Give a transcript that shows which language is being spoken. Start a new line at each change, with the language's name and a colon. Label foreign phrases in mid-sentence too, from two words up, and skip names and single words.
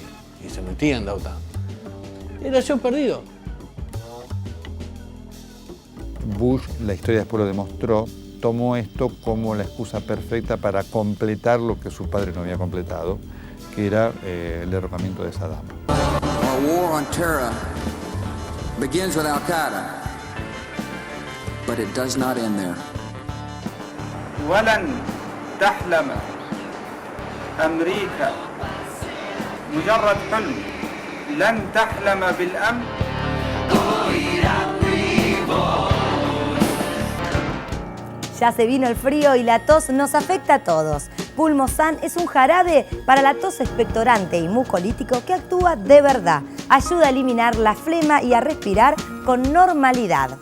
Spanish: Y se metía en Downtown. Era yo perdido. Bush, la historia después lo demostró, tomó esto como la excusa perfecta para completar lo que su padre no había completado, que era el derrocamiento de Saddam.
English: Our war on terror begins with Al-Qaeda, but it does not end there.
Arabic: ولن تحلم أمريكا مجرد حلم لن تحلم بالأمن.
Spanish: Ya se vino el frío y la tos nos afecta a todos. Pulmosan es un jarabe para la tos expectorante y mucolítico que actúa de verdad. Ayuda a eliminar la flema y a respirar con normalidad.